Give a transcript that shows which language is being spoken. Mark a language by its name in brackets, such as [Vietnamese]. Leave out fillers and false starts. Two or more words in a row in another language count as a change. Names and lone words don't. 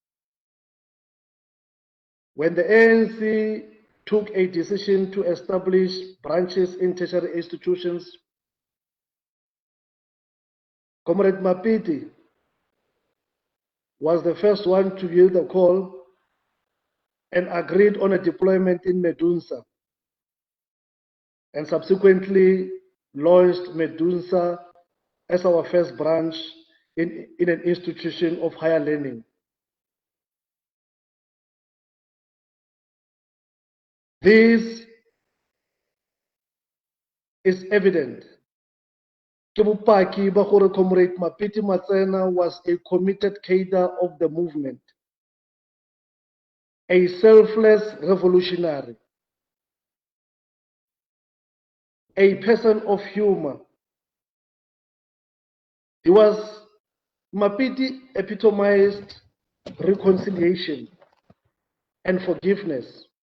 [English] When the ANC took a decision to establish branches in tertiary institutions, Comrade Mapiti was the first one to hear the call and agreed on a deployment in Medunsa, and subsequently launched Medunsa as our first branch in an institution of higher learning. This is evident. [Tswana] Ke bopaki ba gore [English] Comrade Mapiti Matsena was a committed cadre of the movement, a selfless revolutionary, a person of humor. Mapiti epitomized reconciliation and forgiveness.